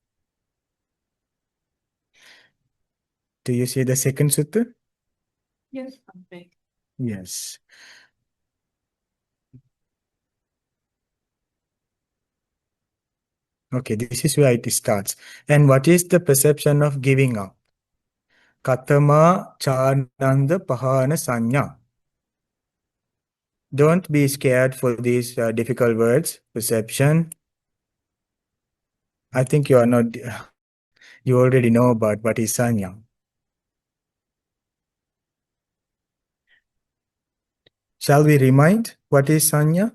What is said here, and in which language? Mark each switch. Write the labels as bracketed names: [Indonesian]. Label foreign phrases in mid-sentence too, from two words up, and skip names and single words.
[English] Do you see the second sutta? Yes, okay. Yes. Okay, this is where it starts. And what is the perception of giving up? [Pali] Katama chananda pahana sanya. [English] Don't be scared for these difficult words. Perception. I think you are not, you already know about what is sanya. Shall we remind what is sanya?